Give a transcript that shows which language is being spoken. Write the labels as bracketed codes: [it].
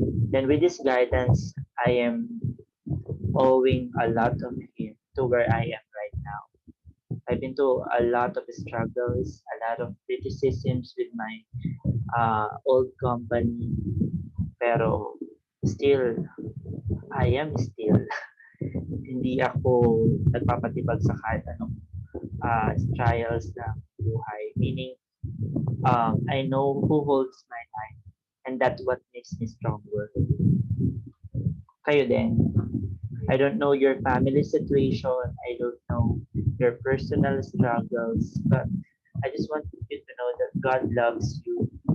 [en] Then with this guidance, I am owing a lot of him to where I am right now. I've been to a lot of struggles, a lot of criticisms with my old company, pero still, I am still. [tl] Hindi ako nagpapatibag sa kahit anong trials ng buhay. [en] Meaning, I know who holds my life, and that's what makes me stronger. [tl] Kayo din. [en] I don't know your family situation. I don't know your personal struggles, but I just want you to know that God loves you.